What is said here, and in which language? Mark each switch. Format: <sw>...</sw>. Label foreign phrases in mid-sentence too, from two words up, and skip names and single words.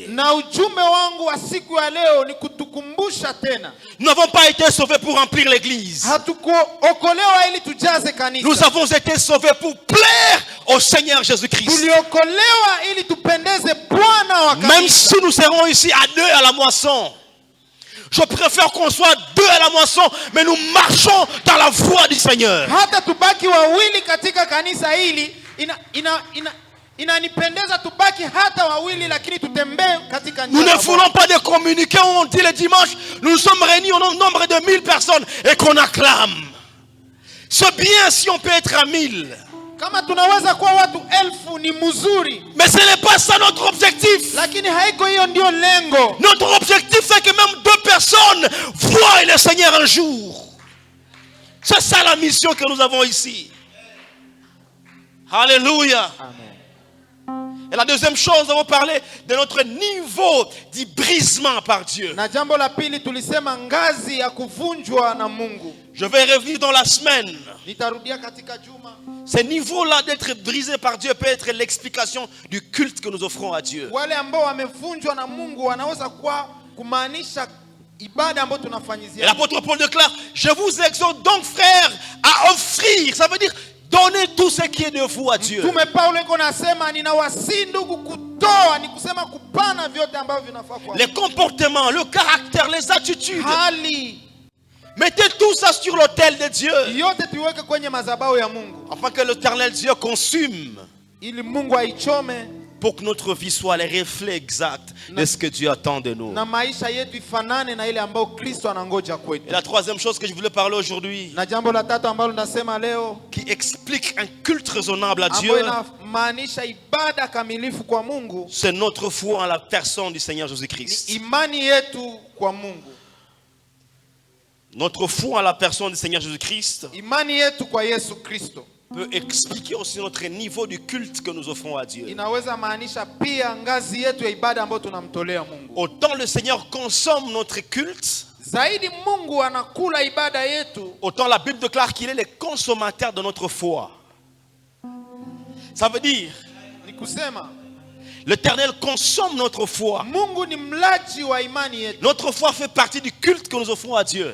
<sw>Na ujumbe wangu wa siku ya leo ni kutukumbusha tena.</sw> <fr>Nous n'avons pas été sauvés pour remplir l'église.</fr> <sw>Hatukuokolewa ili tujaze kanisa.</sw> <fr>Nous avons été sauvés pour plaire au Seigneur Jésus-Christ.</fr> <sw>Tuliokolewa ili tupendeze Bwana wa kanisa.</sw> <fr>Même si nous serons ici à 2 à la moisson, je préfère qu'on soit 2 à la moisson, mais nous marchons dans la voie du Seigneur.</fr> <sw>Hata tubaki wawili katika kanisa hili, inanipendeza tubaki hata wawili, lakini tutembee katika njia.</sw> <fr>Nous ne voulons pas de communiquer où on dit le dimanche, nous sommes réunis au nombre de 1000 personnes et qu'on acclame. C'est bien si on peut être à 1000.</fr> <sw>Kama tunaweza kuwa watu 1000 ni mzuri.</sw> <fr>Mais ce n'est pas ça notre objectif.</fr> <sw>Lakini haiko hiyo ndio lengo.</sw> <fr>Notre objectif c'est que même 2 personnes voient le Seigneur un jour. C'est ça la mission que nous avons ici. Alléluia. Amen. Et la deuxième chose, nous avons parlé de notre niveau du brisement par Dieu.</fr> <sw>Na jambo la pili tulisema ngazi ya kuvunjwa na Mungu.</sw> <fr>Je vais revenir dans la semaine.</fr> <sw>Nitarudia katika juma.</sw> <fr>Ce niveau-là d'être brisé par Dieu peut être l'explication du culte que nous offrons à Dieu.</fr> <sw>Wale ambao wamevunjwa na Mungu wanaweza kuwa kumaanisha ibada ambayo tunafanyizia.</sw> <fr>Et l'apôtre Paul déclare, je vous exhorte donc frères à offrir. Ça veut dire donnez tout ce qui est de vous à Dieu.</fr> <sw>Mtume Paulo iko nasema ninawasihi ndugu kutoa, ni kusema kupana vyote ambavyo vinafaa kwa.</sw> <fr>Les comportements, le caractère, les attitudes.</fr> <sw>Hali.</sw> <fr>Mettez tout ça sur l'autel de Dieu.</fr> <sw>Yote tuweke kwenye madhabahu ya Mungu.</sw> <fr>Afin que l'Éternel Dieu consume.</fr> <sw>Ili Mungu aichome.</sw> <fr>pour que notre vie soit le reflet exact de ce que Dieu attend de nous.</fr> <sw>na maisha yetu ifanane na ile ambayo Kristo anangoja kwetu.</sw> <fr>Et la troisième chose que je voulais parler aujourd'hui,</fr> <sw>Na jambo la tatu ambalo nasema leo</sw> <fr>qui explique un culte raisonnable à Dieu,</fr> <sw>ambayo inamaanisha ibada kamilifu kwa Mungu,</sw> <fr>c'est notre foi en la personne du Seigneur Jésus-Christ.</fr> <sw>imani yetu kwa Mungu.</sw> <fr>Notre foi en la personne du Seigneur Jésus-Christ</fr> <sw>Imani yetu kwa Yesu Kristo</sw> <fr>peut expliquer aussi notre niveau du culte que nous offrons à Dieu.</fr> <sw>inaweza maanisha pia ngazi yetu ya ibada ambayo tunamtolea Mungu.</sw> <fr>Autant le Seigneur consomme notre culte,</fr> <sw>Zaidi Mungu anakula ibada yetu,</sw> <fr>autant la Bible déclare qu'il est le consommateur de notre foi. Ça veut dire,</fr> <sw>ni kusema</sw> <fr>l'Éternel consomme notre foi.</fr> <sw>Mungu ni mlaji wa imani yetu.</sw> <fr>Notre foi fait partie du culte que nous offrons à Dieu.</fr>